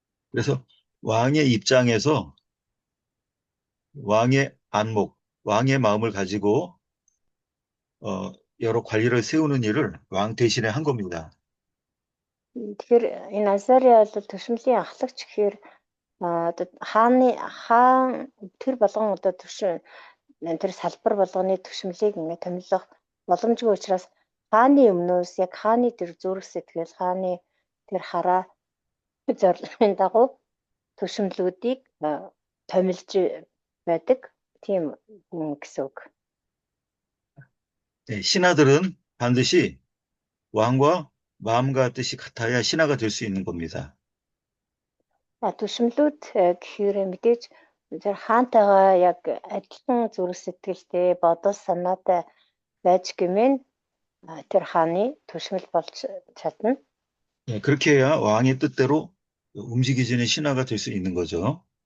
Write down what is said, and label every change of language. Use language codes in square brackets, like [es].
[ko] 그래서 왕의 입장에서 왕의 안목, 왕의 마음을 가지고 여러 관리를 세우는 일을 왕 대신에 한 겁니다. [mn] Тэгэхээр энэ Азария бол түшмлийн ахлагч гэхээр одоо хаан тэр болгон одоо тэр салбар болгоны түшмлийг ингээд томилох боломжгүй учраас хааны өмнөөс яг хааны тэр зүрх сэтгэл, хааны тэр хараа зорилгын дагуу түшмлүүдийг томилж байдаг тийм хүн гэсэн үг. [ko] 네, 신하들은 반드시 왕과 마음과 뜻이 같아야 신하가 될 수 있는 겁니다. [mn] Түшмлүүд гэхээр мэдээж тэр хаантайгаа яг адилхан зүрх сэтгэлтэй, бодол санаатай байж гэмээр тэр хааны түшмэл болж чадна. [ko] 네, 그렇게 해야 왕의 뜻대로 움직이지는 신하가 될 수 있는 거죠.